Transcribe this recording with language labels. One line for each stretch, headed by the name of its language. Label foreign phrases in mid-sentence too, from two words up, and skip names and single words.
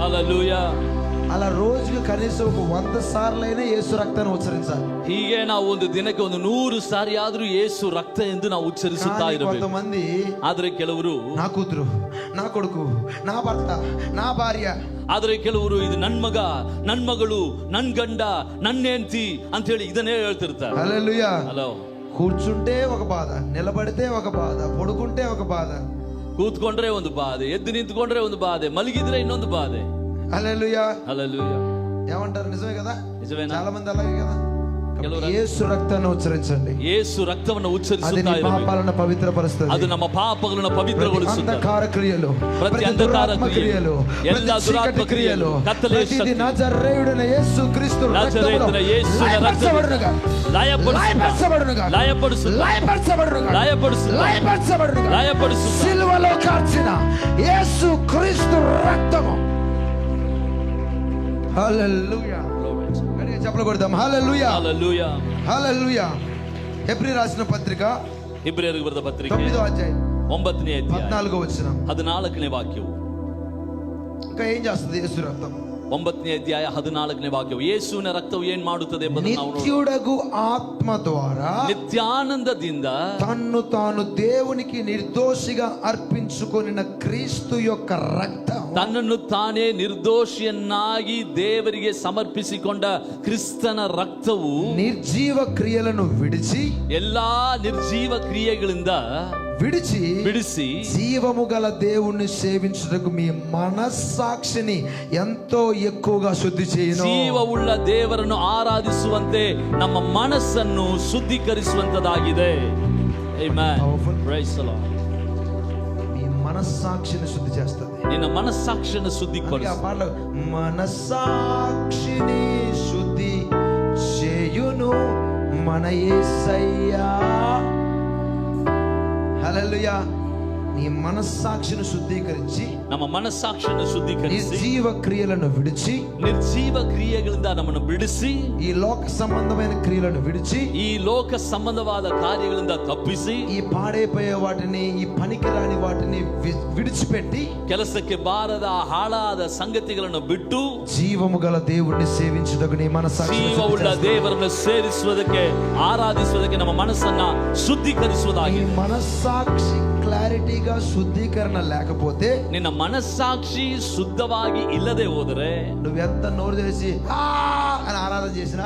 Telugu: హల్లెలూయా. అలా రోజుకి కనీసం ఒక 100 సార్లైనా యేసు రక్తాన్ని ఉచ్చరించాలి.
Kannada: ಹೀಗೆ ನಾವು ಒಂದು ದಿನಕ್ಕೆ ಒಂದು 100 ಸಾರಿ ಆದ್ರೂ ಯೇಸು ರಕ್ತ ಎಂದು ನಾವು ಉಚ್ಚರಿಸುತ್ತಾ
Telugu: కానీ
Kannada: ಇರಬೇಕು.
Telugu: కొంతమంది
Kannada: ಆದ್ರೆ ಕೆಲವರು
Telugu: నా కూతురు, నా కొడుకు, నా భర్త, నా భార్య,
Kannada: ಆದ್ರೆ ಕೆಲವರು ಇದು ನನ್ ಮಗ, ನನ್ ಮಗಳು, ನನ್ ಗಂಡ, ನನ್ ಹೆಂಡತಿ ಅಂತ ಹೇಳಿ ಇದನ್ನೇ ಹೇಳ್ತಿರ್ತಾರೆ.
Telugu: హల్లెలూయా.
Kannada: ಹಲೋ.
Telugu: కూర్చుంటే ఒక బాధ, నిలబడితే ఒక బాధ, పడుకుంటే ఒక బాధ.
Kannada: ಕೂತ್ಕೊಂಡ್ರೆ ಒಂದು ಬಾಧೆ, ಎದ್ದು ನಿಂತ್ಕೊಂಡ್ರೆ ಒಂದು ಬಾಧೆ, ಮಲಗಿದ್ರೆ ಇನ್ನೊಂದು ಬಾಧೆ.
Telugu: హల్లెలూయా. హల్లెలూయా. ఏమంటారు? నిజమే కదా? నిజమేనా? చాలా మంది అలాగే కదా.
Kannada: ಕೆಲವರು
Telugu: యేసు రక్తాన్ని ఉచ్చరించండి.
Kannada: ಯೇಸು ರಕ್ತವನ್ನು
Telugu: అది
Kannada: ಉಚ್ಚರಿಸುತ್ತಾ
Telugu: నీ
Kannada: ಇರಬೇಕು.
Telugu: పాపాలను పవిత్రపరుస్తుంది.
Kannada: ಅದು ನಮ್ಮ ಪಾಪಗಳನ್ನು ಪವಿತ್ರಗೊಳಿಸುತ್ತದೆ.
Telugu: అంధకార క్రియలు, ప్రతి అంధకార క్రియలు,
Kannada: ಎಲ್ಲ ದುರಾತ್ಮ క్రియలు, కత్తలే శక్తి,
Telugu: నజరేయుడైన యేసు క్రీస్తు నజరేయుడైన యేసు రక్తములో లయపడును. సిలువలో కార్చిన యేసు క్రీస్తు రక్తము. హల్లెలూయా. గట్టిగా చప్పట్లు కొడదాం. హల్లెలూయా. హల్లెలూయా. హల్లెలూయా. హెబ్రీ రాసిన పత్రిక
Kannada: ఇబ్రియలకు బರೆದ పత్రిಕೆ
Telugu: 9వ అధ్యాయం
Kannada: 9ನೇ ಅಧ್ಯಾಯ
Telugu: 14వ వచనం.
Kannada: 14ನೇ ವಾಕ್ಯವು.
Telugu: ఇంకా ఏం చేస్తుంది యేసు రక్తం?
Kannada: 9ನೇ ಅಧ್ಯಾಯ 14ನೇ ವಾಕ್ಯವು. ಯೇಸುವಿನ ರಕ್ತವು ಏನ್ ಮಾಡುತ್ತದೆ ಎಂಬುದನ್ನು ನಾವು ನೋಡೋಣ.
Telugu: నిత్యుడగు ఆత్మ ద్వారా
Kannada: నిత్యానందದಿಂದ
Telugu: తన్ను తాను దేవునికి నిర్దోషిగా అర్పించుకొనిన క్రీస్తు యొక్క రక్తం,
Kannada: ತನ್ನನ್ನು ತಾನೇ ನಿರ್ದೋಷಿಯನ್ನಾಗಿ ದೇವರಿಗೆ ಸಮರ್ಪಿಸಿಕೊಂಡ ಕ್ರಿಸ್ತನ ರಕ್ತವು
Telugu: నిర్జీవ క్రియలను విడిచి
Kannada: ಎಲ್ಲಾ ನಿರ್ಜೀವ ಕ್ರಿಯೆಗಳಿಂದ ಬಿಡಿಸಿ
Telugu: జీవము గల దేవుణ్ణి సేవించుటకు మీ మనస్సాక్షిని ఎంతో ఎక్కువగా శుద్ధి చేయును.
Kannada: ಜೀವವುಳ್ಳ ದೇವರನ್ನು ಆರಾಧಿಸುವಂತೆ ನಮ್ಮ ಮನಸ್ಸನ್ನು ಶುದ್ಧೀಕರಿಸುವಂತದಾಗಿದೆ.
English: Amen. Praise the Lord.
Telugu: మీ మనస్సాక్షిని శుద్ధి చేస్తుంది.
Kannada: ನಿನ್ನ ಮನಸ್ಸಾಕ್ಷಿಯನ್ನು ಶುದ್ಧೀಕರಿಸು.
Telugu: మనస్సాక్షిని శుద్ధి చేయును మన యేసయ్యా. హల్లెలూయా. నీ మనస్సాక్షిని శుద్ధీకరించి,
Kannada: ನಮ್ಮ ಮನಸ್ಸಾಕ್ಷಿಯನ್ನು ಶುದ್ಧೀಕರಿಸಿ,
Telugu: నిర్జీవ క్రియలను విడిచి,
Kannada: ನಿರ್ಜೀವ ಕ್ರಿಯೆಗಳಿಂದ ನಮ್ಮನ್ನು ಬಿಡಿಸಿ,
Telugu: ఈ లోక సంబంధమైన క్రియలను విడిచి,
Kannada: ಈ ಲೋಕ ಸಂಬಂಧವಾದ ಕಾರ್ಯಗಳಿಂದ ತಪ್ಪಿಸಿ,
Telugu: ఈ పాడైపోయే వాటిని, ఈ పనికిరాని వాటిని విడిచిపెట్టి,
Kannada: ಕೆಲಸಕ್ಕೆ ಬಾರದ ಹಾಳಾದ ಸಂಗತಿಗಳನ್ನು ಬಿಟ್ಟು
Telugu: జీవము గల దేవుణ్ణి సేవించుటకు నీ మనస్సాక్షిని
Kannada: ಜೀವವುಳ್ಳ ದೇವರನ್ನು ಸೇರಿಸುವುದಕ್ಕೆ, ಆರಾಧಿಸುವುದಕ್ಕೆ ನಮ್ಮ ಮನಸ್ಸನ್ನ
Telugu: ఈ
Kannada: ಶುದ್ಧೀಕರಿಸುವುದಾಗಿದೆ.
Telugu: మనస్సాక్షి క్లారిటీగా శుద్ధీకరణ లేకపోతే,
Kannada: ನಿನ್ನ ಮನಸ್ಸಾಕ್ಷಿ ಶುದ್ಧವಾಗಿ ಇಲ್ಲದೆ ಹೋದರೆ,
Telugu: నువ్వెంత నోరు తెరిచి ఆ అని ఆరాధన చేసినా,